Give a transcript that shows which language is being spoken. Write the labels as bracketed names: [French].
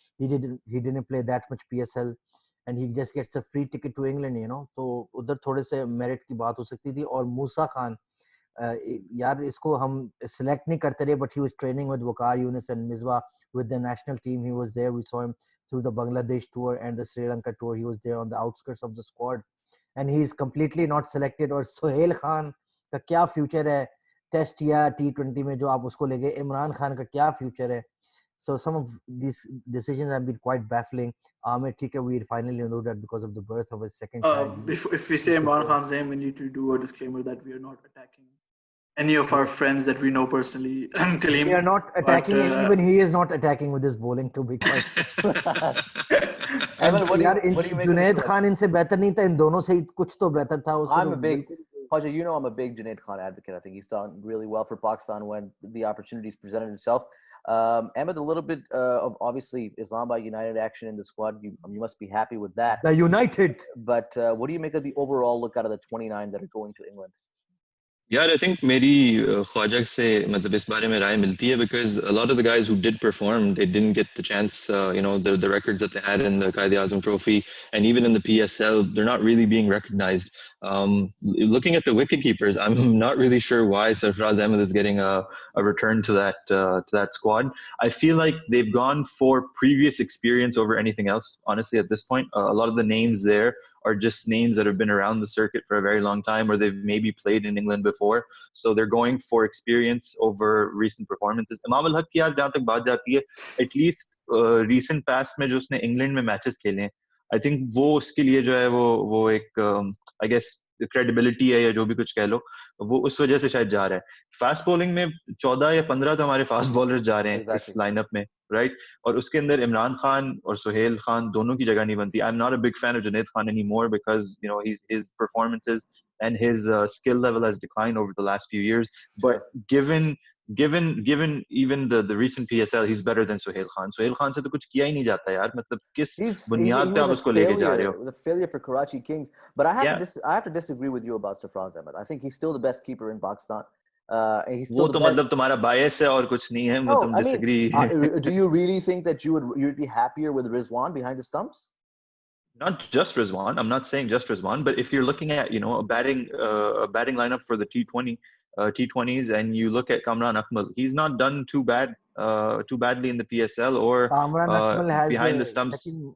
[English] He didn't play that much PSL. And he just gets a free ticket to England, So [Hindi] उधर थोड़े से merit की बात हो सकती थी. और Musa Khan, यार इसको हम select नहीं करते रहे, [English] but he was training with Waqar Younis and Misbah with the national team. He was there. We saw him through the Bangladesh tour and the Sri Lanka tour. He was there on the outskirts of the squad, and he is completely not selected. [Hindi] और Sohail Khan का क्या future है Test या T20 में जो आप उसको ले गए? इमरान खान का क्या future है? [English] So some of these decisions have been quite baffling. Amir Tika, we finally know that because of the birth of his second child. If we say Imran Khan's name, we need to do a disclaimer that we are not attacking any of our friends that we know personally. We are not attacking, and even he is not attacking with his bowling, to be quite. [Hindi] And Junaid Khan इनसे बेहतर नहीं था, इन दोनों से कुछ तो बेहतर था. [English] I'm a big, Khwaja, I'm a big Junaid Khan advocate. I think he's done really well for Pakistan when the opportunities presented itself. Ahmed, a little bit of obviously Islamabad United action in the squad. You must be happy with that. The United. But what do you make of the overall look out of the 29 that are going to England? Yeah, I think [Hindi] मेरी ख्वाजा से मतलब इस बारे में राय मिलती है [English] because a lot of the guys who did perform, they didn't get the chance, the records that they had in the Quaid-e-Azam Trophy and even in the PSL, they're not really being recognized. Looking at the wicket keepers, I'm not really sure why Sarfraz Ahmed is getting a return to that squad. I feel like they've gone for previous experience over anything else, honestly, at this point. A lot of the names there are just names that have been around the circuit for a very long time, or they've maybe played in England before. So they're going for experience over recent performances. [Hindi] Imam al-Haq की याद जहाँ तक बात जाती है, at least recent past में जो उसने England में matches खेले हैं, I think वो उसके लिए जो है वो एक [English] I guess credibility [Hindi] है या जो भी कुछ कह लो, वो उस वजह से शायद जा रहा है. फास्ट बॉलिंग में 14 या 15 तो हमारे फास्ट बॉलर्स जा रहे हैं इस लाइनअप में, राइट? और उसके अंदर इमरान खान और सोहेल खान दोनों की जगह नहीं बनती. [English] I am not a big fan of Junaid Khan anymore because his performances and his skill level has declined over the last few years. But given even the recent PSL, he's better than Sohail Khan. [Hindi] Sohail Khan से तो कुछ किया ही नहीं जाता यार. मतलब किस बुनियाद पे आप उसको लेके जा रहे हो? [English] The failure for Karachi Kings. But I have to disagree with you about Sarfraz Ahmed. I think he's still the best keeper in Pakistan. He's still [Hindi] वो तो मतलब तुम्हारा bias है और कुछ नहीं है. [English] No, [Hindi] तुम disagree. [English] Do you really think that you'd be happier with Rizwan behind the stumps? Not just Rizwan. I'm not saying just Rizwan, but if you're looking at a batting lineup for the T20s, and you look at Kamran Akmal, he's not done too badly in the PSL or behind the stumps.